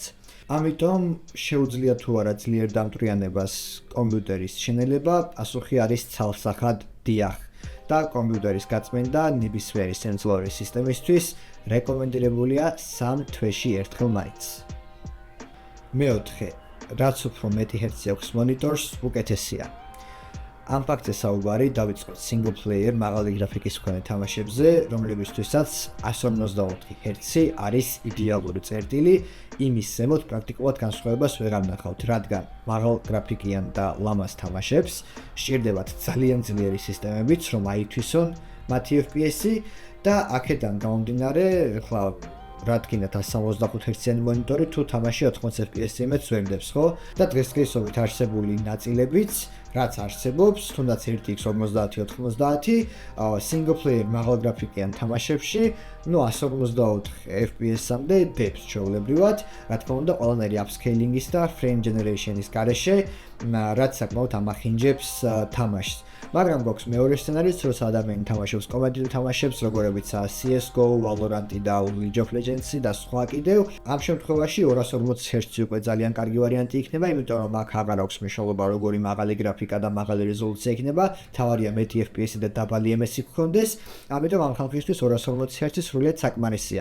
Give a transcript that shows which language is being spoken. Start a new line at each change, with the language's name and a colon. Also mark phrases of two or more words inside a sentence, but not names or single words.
Georgian: ამიტომ შეუძლია თუ არა ძლიერ დამტვრიანებას კომპიუტერის შენელება, პასუხი არის ცალსახად დიახ. და კომპიუტერის გაწმენდა ნებისმიერი სენსორული სისტემისთვის რეკომენდირებულია 3 თვეში ერთხელ მაინც. მეოთხე, რაც უფრო მეტი ჰერცი აქვს მონიტორს, უკეთესია. ამ ფაქტზე საუბარი დავიწყოთ
English: single player
Georgian: მაღალი გრაფიკის მქონე თამაშებზე, რომლებისთვისაც 154 ჰერცი არის იდეალური წერტილი, იმის ზემოთ პრაქტიკულად განსხვავებას ვეღარ ვნახავთ, რადგან მაღალ გრაფიკიან და ლამაზ თამაშებს სჭირდებათ ძალიან ძლიერი სისტემებიც, რომ აითვისონ მათი FPS-ი და აქედან გამომდინარე, ახლა რა თქინათ 165 ჰერციანი მონიტორი თუ თამაში 80 FPS-ი იმედს ვერ მდებს, ხო? და დღესდღეობით არსებული ნაწილებიც რაც არსებობს, თუნდაც 1x50-90
English: single player
Georgian: მაღალ გრაფიკიან თამაშებში, 144 FPS-მდე დებს ჩვეულებრივად, რა თქმა უნდა, ყველანაირი upscaling-ის და
English: frame generation-
Georgian: ის გარეშე, რაც საკმაოდ ამახინჯებს თამაშს. მაგრამ გვაქვს მეორე სცენარიც, როცა ადამიანი თამაშობს კომედიურ თამაშებს, როგორებიცაა CS:GO, Valorant და League of Legends და სხვა კიდევ. ამ შემთხვევაში 240 ჰერცი უკვე ძალიან კარგი ვარიანტი იქნება, იმიტომ რომ აქ აღარ აქვს მნიშვნელობა როგორი მაღალი გრაფიკა და მაღალი რეზოლუცია იქნება, თავარია მეტი FPS-ი და დაბალი MS-ი გქონდეს, ამიტომ ამ ხალხისთვის 240 ჰერცი სრულიად საკმარისია.